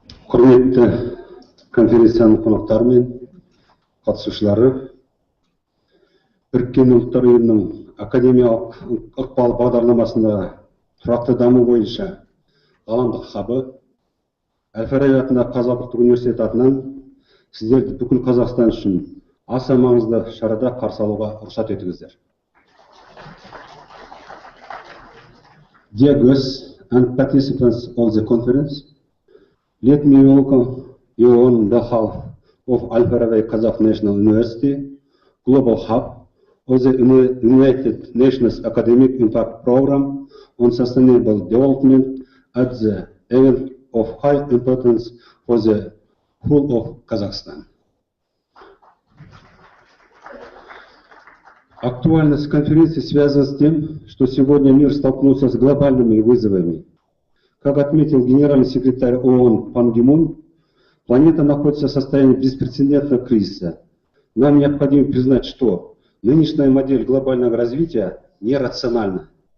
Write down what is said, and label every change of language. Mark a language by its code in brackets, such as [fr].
[kk] Құрметті конференцияның қонақтары мен қатысушылары, Біріккен ұлттар ұйымының академиялық ықпал бағдарламасында тұрақты даму бойынша ғаламдық хабы Әл-Фараби атындағы Қазақ ұлттық университеті атынан сіздерді бүкіл Қазақстан үшін аса маңызды шарада қарсы алуға рұқсат етіңіздер. [en] Dear guests and participants of the conference, let me welcome you on behalf of Al-Farabi Kazakh National University, Global Hub of the United Nations Academic Impact Program on Sustainable Development at the event of high importance for the whole of Kazakhstan. [ru] Актуальность конференции связана с тем, что сегодня мир столкнулся с глобальными вызовами. Как отметил генеральный секретарь ООН Пан Ги Мун, планета находится в состоянии беспрецедентного кризиса. Нам необходимо признать, что нынешняя модель глобального развития нерациональна.